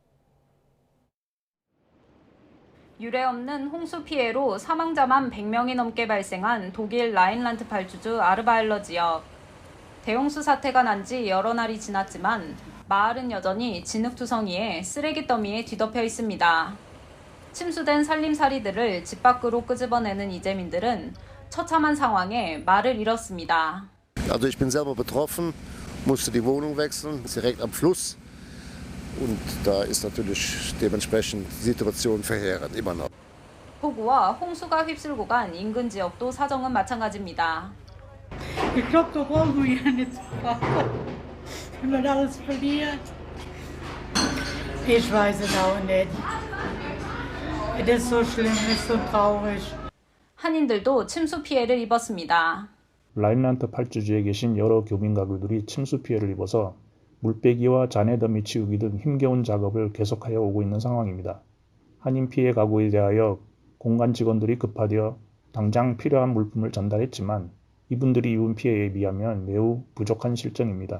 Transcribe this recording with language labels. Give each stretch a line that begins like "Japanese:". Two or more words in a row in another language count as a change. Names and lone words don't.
Korean: 유례없는 홍수 피해로 사망자만 100명이 넘게 발생한 독일 라인란트 발주주 아르바일러 지역. 대홍수 사태가 난 지 여러 날이 지났지만 마을은 여전히 진흙투성이에 쓰레기 더미에 뒤덮여 있습니다. 침수된 살림살이들을 집 밖으로 끄집어내는 이재민들은 처참한 상황에 말을 잃었습니다.
German: Also ich bin selber betroffen, musste die Wohnung wechseln, direkt am Fluss. Und da ist natürlich dementsprechend die Situation verheerend immer noch.
Korean: 폭우와 홍수가 휩쓸고 간 인근 지역도 사정은 마찬가지입니다.
German: Ich glaube, da brauchen wir ja nicht zu fahren. Wenn man alles verliert. Ich weiß es auch nicht. Es ist so schlimm, es ist so traurig.
Korean: 한인들도 침수 피해를 입었습니다. 라인란트 발주지에 계신 여러 교민 가구들이 침수 피해를 입어서 물빼기와 잔해 더미 치우기 등 힘겨운 작업을 계속하여 오고 있는 상황입니다. 한인 피해 가구에 대하여 공간 직원들이 급하되어 당장 필요한 물품을 전달했지만 이분들이 입은 피해에 비하면 매우 부족한 실정입니다.